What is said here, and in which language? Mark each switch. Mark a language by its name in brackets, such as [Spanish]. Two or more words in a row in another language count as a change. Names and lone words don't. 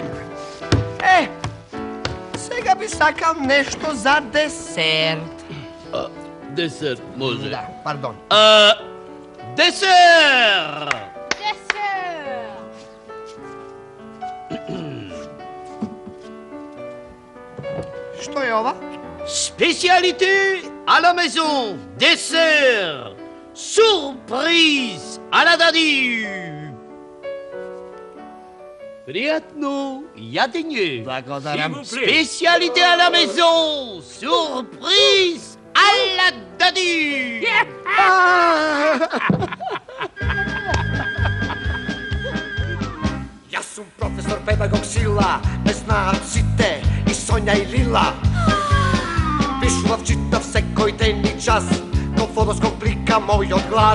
[Macedonian] Сега би сакал нешто за десерт. Десерт може. Да, пардон. Десерт! Што е ова? [French] Spécialité à la maison, dessert, surprise à la dadi. [Macedonian] Приятно ядење. Благодарам. [French] Spécialité à la maison, surprise à la dadi. [Macedonian] Јас сум професор педагог Сила, ме знаат сите и Сонја и Лила. Пишував, читав секој ден и час, но фотоскоп плика мојот глас.